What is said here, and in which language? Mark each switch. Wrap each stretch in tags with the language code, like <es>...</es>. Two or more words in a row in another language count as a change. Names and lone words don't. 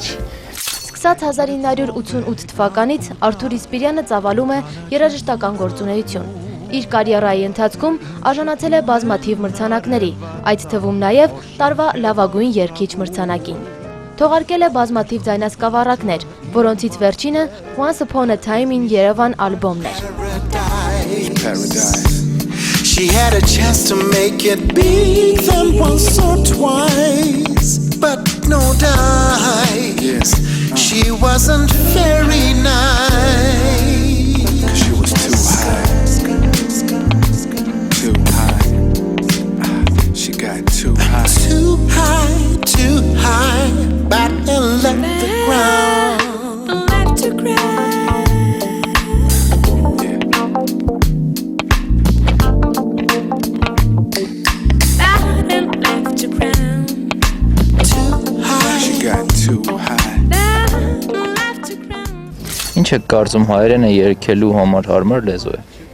<hy>Սկսած 1988 թվականից Արթուր Իսպիրյանը ծավալում է երաժշտական գործունեություն։ Իր կարիերայի ընթացքում արժանացել է բազմաթիվ մրցանակների, այդ թվում նաև տարվա լավագույն երգիչ մրցանակին։ Թողարկել է բազմաթիվ ձայնասկավառակներ, որոնցից վերջինը Once Upon a Time in Yerevan ալբոմն էր։</hy> <en>She had a chance to make it big then once or twice, but no dice. She wasn't very nice. 'Cause she was too high. Too high. She got too high. Too high. Back and left the ground. Left to ground.</en> <hy>Ինչ եք կարծում հայերենը երգելու համար հարմար լեզու է։</hy>